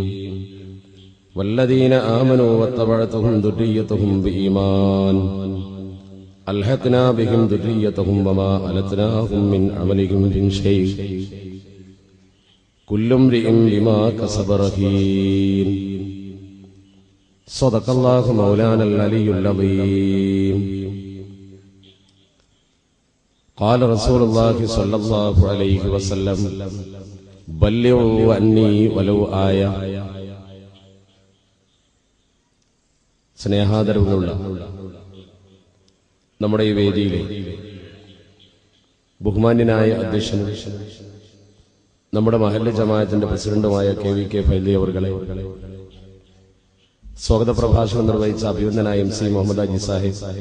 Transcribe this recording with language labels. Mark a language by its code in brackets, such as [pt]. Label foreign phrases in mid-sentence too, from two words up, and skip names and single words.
[ar] والذين آمنوا واتبعتهم ذريتهم بإيمان ألحقنا بهم ذريتهم وما ألتناهم من عملهم من شيء كل امرئ بما كسب رهين. صدق الله مولانا العلي العظيم. قال رسول الله صلى الله عليه وسلم بلغوا عني ولو آية. [ml] സ്നേഹാദരവുകളുള്ള നമ്മുടെ ഈ വേദിയിലെ ബഹുമാന്യനായ അധ്യക്ഷനും നമ്മുടെ മഹല്ല് ജമാഅത്തിന്റെ പ്രസിഡന്റുമായ KVK ഫൈലി അവർകളെ, സ്വാഗത പ്രഭാഷണം നിർവഹിച്ച അഭിവന്ദനായ MC മുഹമ്മദ് അജി സാഹിബ്,